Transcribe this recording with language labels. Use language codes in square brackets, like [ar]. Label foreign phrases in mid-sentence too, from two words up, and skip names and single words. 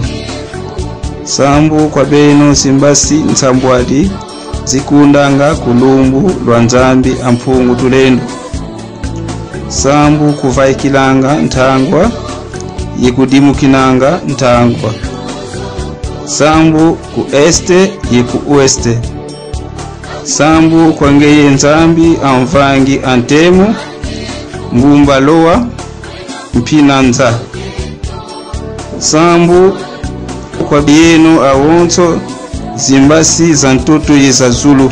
[kg] Sambu kwa beno zimbasi nsambwadi zikundanga kulumbu lwa nzambi ampungu tulendo. Sambu kuvaikilanga ntangwa yikudimukinanga ntangwa. Sambu ku este yiku ueste. Sambu kwa ngeye nzambi amvangi antemu ngumba loa mpinanza. Sambu kwa bienu awonto zimbasi za ntoto yeza Zulu.